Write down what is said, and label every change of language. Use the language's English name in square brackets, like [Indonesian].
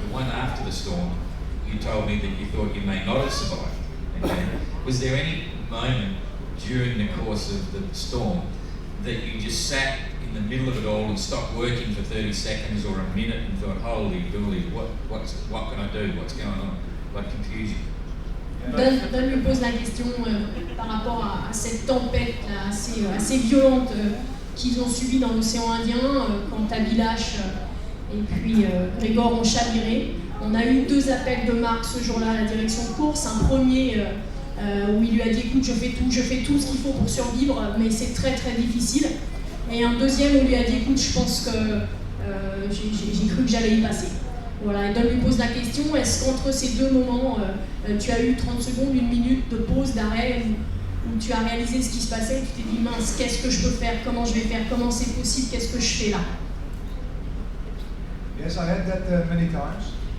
[English] The one after the storm, you told me that you thought you may not have survived. Okay? Was there any moment during the course of the storm that you just sat in the middle of it all and stopped working for 30 seconds or a minute and thought, holy dooly, what can I do? What's going on? What confusion? [French] Dan lui pose la question par rapport à cette tempête là, assez violente qu'ils ont subie dans l'océan Indien quand Tabilash et puis Grégor ont chaviré. On a eu 2 appels de Marc ce jour-là à la direction de course. Un premier où il lui a dit écoute, je fais tout ce qu'il faut pour survivre, mais c'est très très difficile. Et un deuxième où il lui a dit écoute, je pense que j'ai cru que j'allais y passer. Voilà, et Dan lui pose la question, est-ce qu'entre ces 2 moments, tu as eu 30 secondes, 1 minute de pause, d'arrêt, où tu as réalisé ce qui se passait, et tu t'es dit mince, qu'est-ce que je peux faire, comment je vais faire, comment c'est possible, qu'est-ce que je fais là? [English] Yes, I had that many times.